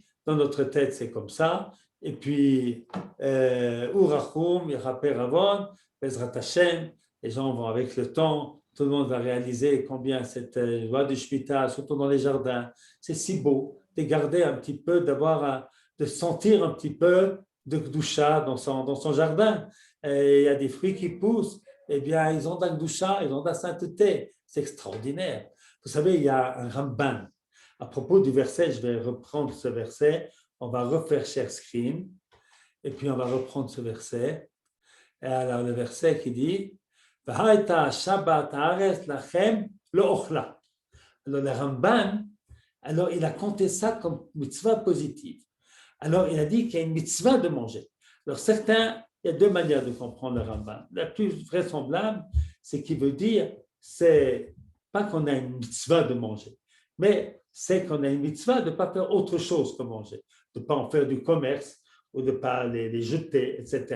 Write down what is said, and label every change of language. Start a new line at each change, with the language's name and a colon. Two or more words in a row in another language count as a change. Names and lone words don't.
French: Dans notre tête, c'est comme ça. Et puis,
Hebrew: ורחום, יכפר עוון, בעזרת השם,
French: les gens vont avec le temps, tout le monde va réaliser combien cette loi de Shemitah, surtout dans les jardins, c'est si beau de garder un petit peu, de sentir un petit peu de Gdusha dans son jardin. Et il y a des fruits qui poussent, eh bien, ils ont de la Gdusha, ils ont de la sainteté. C'est extraordinaire. Vous savez, il y a un Ramban. À propos du verset, je vais reprendre ce verset. On va refaire
English: share screen.
French: Et puis, on va reprendre ce verset. Et alors, le verset qui dit
Hebrew: והייתה שבת הארץ לכם לאכלה.
French: Alors, le Ramban, alors, il a compté ça comme mitzvah positive. Alors, il a dit qu'il y a une mitzvah de manger. Alors, certains, il y a deux manières de comprendre le Ramban. La plus vraisemblable, c'est qu'il veut dire, c'est pas qu'on a une mitzvah de manger, mais c'est qu'on a une mitzvah de ne pas faire autre chose que manger, de ne pas en faire du commerce ou de ne pas les jeter, etc.